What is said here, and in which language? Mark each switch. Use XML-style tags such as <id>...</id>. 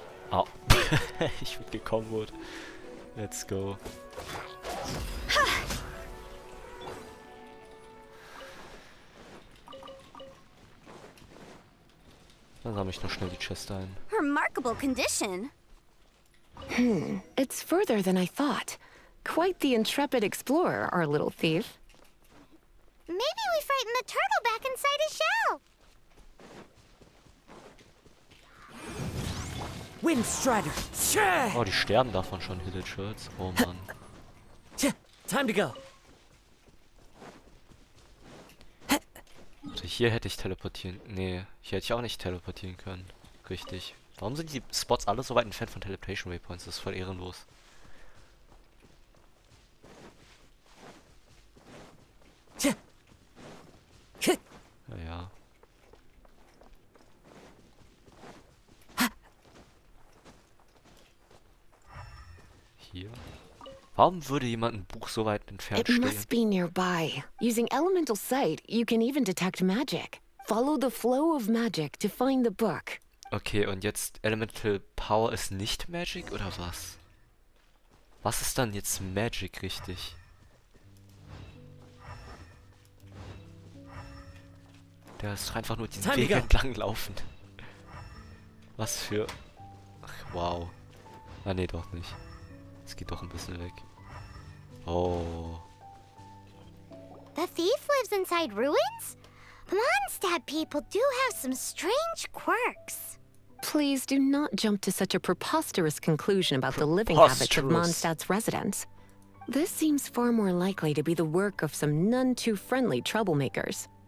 <de>Au. Ich wurde gekombot.</de> <en>Let's go.</en> <de>Dann sammle ich noch schnell die Chest ein.</de> <en>Remarkable condition. It's further than I thought. Quite the intrepid explorer, our little thief. Maybe we frightened the turtle back inside his shell.</en> <de>Windstrider. Tja! Oh, die sterben davon schon, Hillage-Shirts. Oh Mann.</de> <en>Tja! Time to go.</en> <de>Also hier hätte ich teleportieren... Nee, hier hätte ich auch nicht teleportieren können. Richtig. Warum sind die Spots alle so weit entfernt von Teleportation Waypoints? Das ist voll ehrenlos. Tja! Naja. Hier. Warum würde jemand ein Buch so weit entfernt</de> <en>It</en> <de>stehen?</de> <en>must be nearby. Using elemental sight, you can even detect magic. Follow the flow of magic to find the book.</en> <de>Okay, und jetzt Elemental Power ist nicht Magic oder was? Was ist dann jetzt Magic richtig? Der ist doch einfach nur diesen Weg entlang laufend. Was für... Ach, wow. Ah, nee, doch nicht. Es geht doch ein bisschen weg. Oh.</de> <en>The thief lives inside ruins? Mondstadt people do have some strange quirks. Please do not jump to such a preposterous conclusion about the living habits of Mondstadt's residents. This seems far more likely to be the work of some none too friendly troublemakers.</en>